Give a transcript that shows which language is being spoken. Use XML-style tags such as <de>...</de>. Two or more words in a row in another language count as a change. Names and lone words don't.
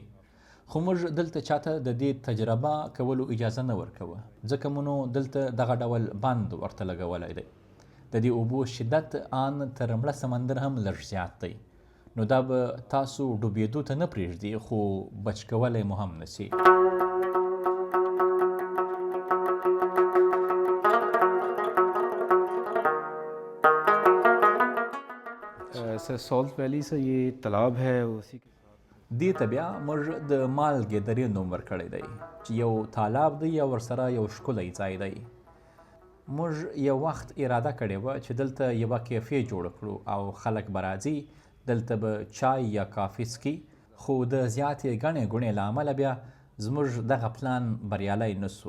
<ps>خو موږ دلته چاته د دې تجربه کولو اجازه نه ورکوه ځکه مو نو دلته دغه ډول بند ورته لګولی دی. د دې اوبو شدت ان تر مړه سمندر هم لږ زیات دی. نو دا به تاسو ډوبېدو ته نه پرېږدي خو بچ کولی مو هم نسي.</ps> <ur>سر سالٹ ویلی سے یہ تالاب ہے اسی</ur> <ps>دې ته بیا موږ د مالګې درې نوم ورکړی دی چې یو تالاب دی او ورسره یو ښکلی ځای دی. موږ یو وخت اراده کړې وه چې دلته یوه کیفې جوړه کړو او خلک به راځي دلته به چای یا کافي څکي خو د زیاتې ګڼې ګوڼې له امله بیا زموږ دغه پلان بریالی نه سو.</ps>